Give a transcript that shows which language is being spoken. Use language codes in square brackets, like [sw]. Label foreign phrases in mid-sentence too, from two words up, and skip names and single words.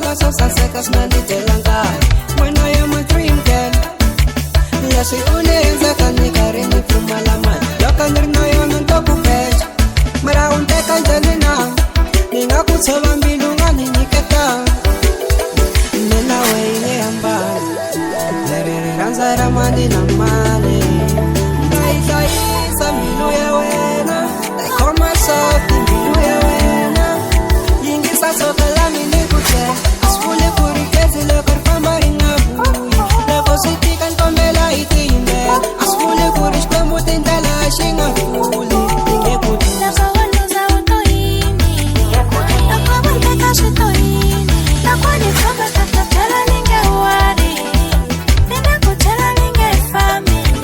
[ts] saseka sinanditela nkaya Wena [en] I am a dream girl [ts] Leswi unenzeka ni karhi ni pfumala mali Loko ni ri na yona ni to ku beja Mara u nteka njhani na Ni nga ku tshova mbilu nga ni nyiketa Mina wena ya mbali Leri rhandza ra mali na mali Hlayisa mbilu ya wena [en] I call myself [ts] mbilu ya wena Yingisa soka la mini ku tshela Asifule ku ri gezi loko ri famba ri nga vuyi Loko swi tika ni kombela hi tiyimbela Asifule ku ri xikwembu tindlela xi nga pfuli Hi nge ku Loko wo luza u to yini Loko wo teka swi to yini Loko ni famba ta byela ni nge wari Ni nga ku byela ni nge fambi